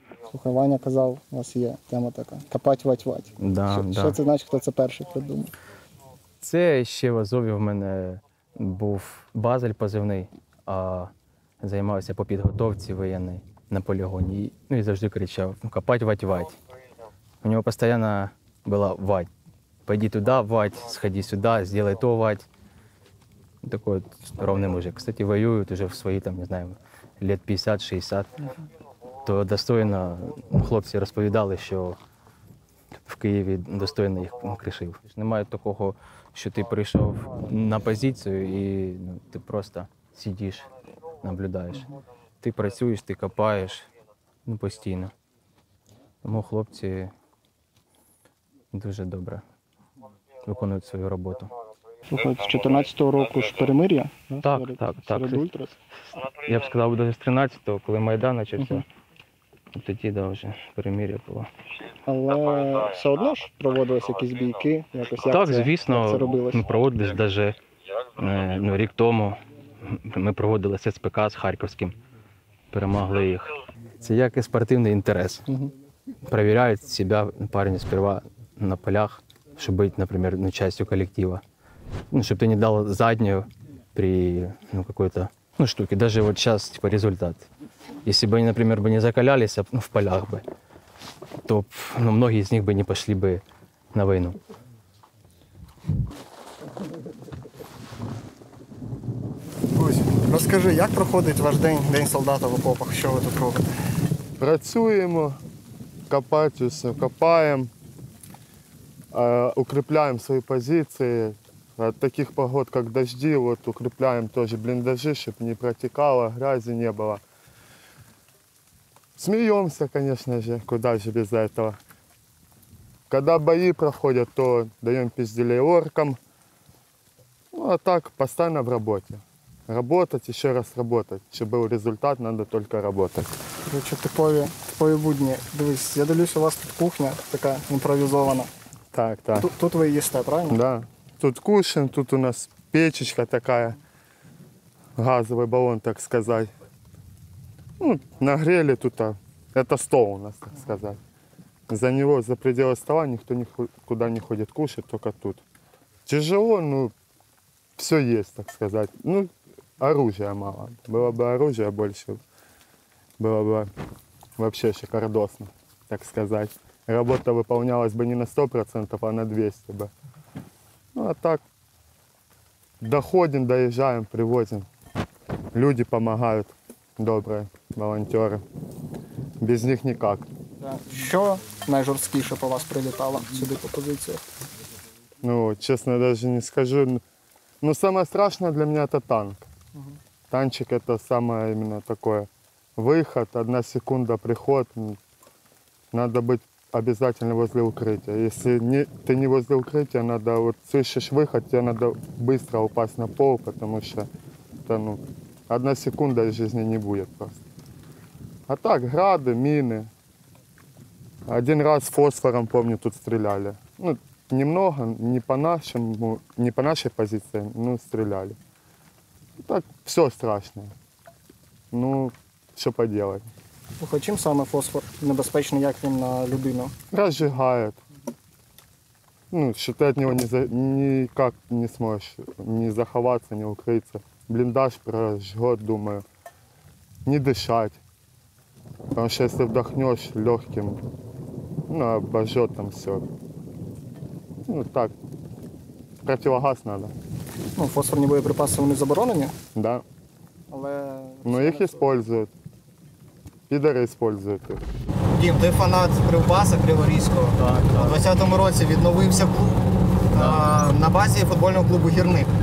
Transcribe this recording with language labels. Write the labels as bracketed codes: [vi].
[uk] Слухай, Ваня казав, у вас є тема така. Копать, вать. Що це значить, хто це перший придумав? Це ще в Азові в мене був Базель позивний, а займався по підготовці воєнній на полігоні. І завжди кричав: копать, вать. У нього постійно була вать. [ru] Пойди туди, вать, сходи сюди, сделай то, вать. Такой вот ровный мужик. Кстати, воюют уже в свои, там, не знаю, лет 50-60. [uk] То достойно хлопці розповідали, що в Києві достойно їх кришив. Немає такого, що ти прийшов на позицію і ти просто сидиш, наблюдаєш. Ти працюєш, ти копаєш постійно. Тому хлопці дуже добре виконують свою роботу. Слухай, з 14-го року ж перемир'я? Так. Серед ультрас. Я б сказав, навіть з 13-го, коли Майдан почався, тоді вже перемир'я було. Але все одно ж проводились якісь бійки, якось як Так, це, звісно, як це робилось? ми проводили навіть рік тому. Ми проводили СПК з Харківським, перемогли їх. Це як і спортивний інтерес. Перевіряють себе парні сперва на полях, щоб бути, наприклад, [ru] частью коллектива. Чтобы ты не дал заднюю при какой-то штуке. Даже вот сейчас результат. Если бы они, например, не закалялись в полях бы, то многие из них бы не пошли бы на войну. [uk] Розкажи, як проходить ваш день, День солдата в окопах? Що ви тут робите? Працюємо, копаємо, [ru] укрепляем свои позиции. От таких погод, как дожди, вот укрепляем тоже блиндажи, чтобы не протекало, грязи не было. Смеемся, конечно же, куда же без этого. Когда бои проходят, то даем пизделей оркам. Ну а так, постоянно в работе. Работать, еще раз работать. Чтобы был результат, надо только работать. [uk] Коротше, типові будні. Дивись, я дивлюсь, у вас тут кухня така імпровізована. Так, так. Тут ви їсте, правильно? [ru] Да. Тут кушаем, тут у нас печечка такая, газовый баллон, так сказать. Ну, нагрели тут, это стол у нас, так сказать. За него, за пределы стола никто никуда не ходит кушать, только тут. Тяжело, ну, все есть, так сказать. Ну, оружия мало. Было бы оружия больше, было бы вообще шикардосно, так сказать. Работа выполнялась бы не на 100%, а на 200%. бы. Ну а так, доходим, доезжаем, привозим. Люди помогают, добрые, волонтеры. Без них никак. [uk] Що найжорсткіше по вас прилітало сюди по позиціях? [ru] Ну, честно, даже не скажу. Но самое страшное для меня это танк. Танчик это самое именно такое. Выход, 1 секунда, приход. Надо быть обязательно возле укрытия. Если ты не возле укрытия, надо, вот слышишь выход, тебе надо быстро упасть на пол, потому что это, ну, 1 секунда из жизни не будет просто. А так, грады, мины. 1 раз фосфором, помню, тут стреляли. Ну, немного, не по нашей позиции, но стреляли. Так, все страшно. Ну, что поделать. [uk] Слухай, чим саме фосфор небезпечний, як він на людину? [ru] Разжигает. Ну, что ты от него никак не сможешь ни заховаться, ни укрыться. Блиндаж прожжет, думаю. Не дышать. Потому что если вдохнешь легким, ну, обожжет там все. Ну, так, противогаз надо, [uk] Ну, фосфорні боєприпаси вони заборонені, [ru] да. [uk] але [ru] Но их используют. Пидоры используют их. [uk] Дім, ти фанат Кривбаса Криворізького. Так, У 20-му році відновився клуб на базі футбольного клубу «Гірник».